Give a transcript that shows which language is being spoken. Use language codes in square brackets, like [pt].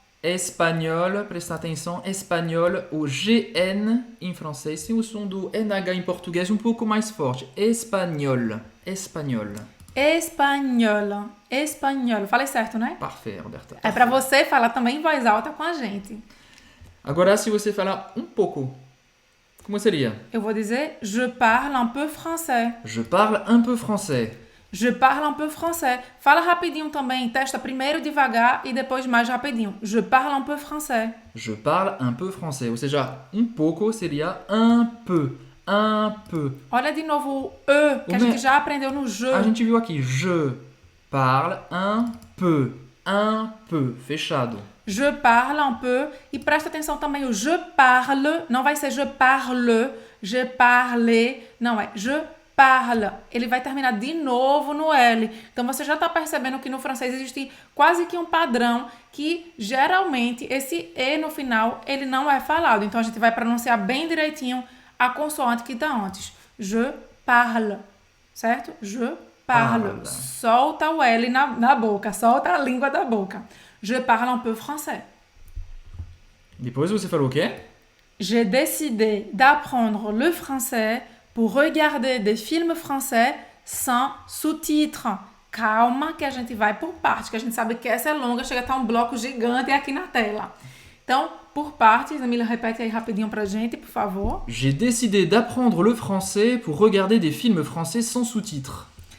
[pt] Espanhol, presta atenção, espanhol, o GN em francês tem o som do NH em português um pouco mais forte. Espanhol, espanhol. Espanhol, espanhol. Falei certo, né? [fr] Parfait, Roberta. [pt] É para você falar também em voz alta com a gente. Agora, se você falar um pouco, como seria? Eu vou dizer [fr] je parle un peu français. Je parle un peu français. Je parle un peu français. [pt] Fala rapidinho também. Testa primeiro devagar e depois mais rapidinho. [fr] Je parle un peu français. Je parle un peu français. [pt] Ou seja, um pouco seria un peu. [fr] Un peu. [pt] Olha de novo o E, que a gente já aprendeu no je. A gente viu aqui. [fr] Je parle un peu. Un peu. [pt] Fechado. [fr] Je parle un peu. [pt] E presta atenção também o je parle. Não vai ser [fr] je parle, je parle. [pt] Não, é je parle. Ele vai terminar de novo no L. Então você já está percebendo que no francês existe quase que um padrão que geralmente esse E no final ele não é falado. Então a gente vai pronunciar bem direitinho a consoante que está antes. [fr] Je parle. [pt] Certo? [fr] Je parle. [pt] Solta o L na boca. Solta a língua da boca. [fr] Je parle un peu français. [pt] Depois você falou o quê? [fr] J'ai décidé d'apprendre le français pour regarder des films français sans sous-titres. [pt] Calma que a gente vai por partes, que a gente sabe que essa é longa, chega a estar um bloco gigante aqui na tela. Então, por partes, Emília, repete aí rapidinho pra gente, por favor. [fr] J'ai décidé d'apprendre le français pour regarder des films français sans sous-titres.